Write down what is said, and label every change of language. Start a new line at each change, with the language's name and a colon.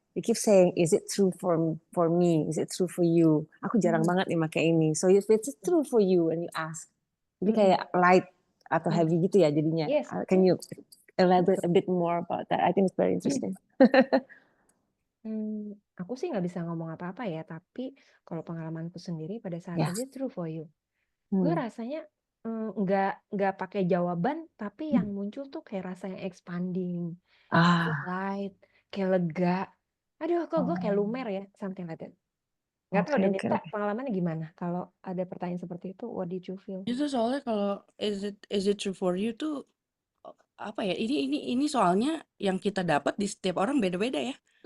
English: You keep saying, is it true for me? Is it true for you?
Indonesian: Aku jarang banget nih pakai ini.
English: So if it's true for you and you ask,
Indonesian: jadi kayak light atau heavy gitu ya jadinya.
English: Yes. Can you elaborate a bit more about that? I think it's very interesting.
Indonesian: Aku sih nggak bisa ngomong apa-apa ya, tapi kalau pengalamanku sendiri pada saat
English: Yeah. is it true for you,
Indonesian: gue rasanya nggak pakai jawaban, tapi yang muncul tuh kayak rasa yang
English: expanding, light,
Indonesian: kayak lega. Aduh, kok gue kayak lumer ya,
English: something like that.
Indonesian: Nggak tahu deh, Nita, pengalamannya gimana? Kalau ada pertanyaan seperti itu,
English: what did you feel?
Indonesian: Itu soalnya kalau
English: is it true for you
Indonesian: tuh apa ya? Ini soalnya yang kita dapat di setiap orang beda-beda ya.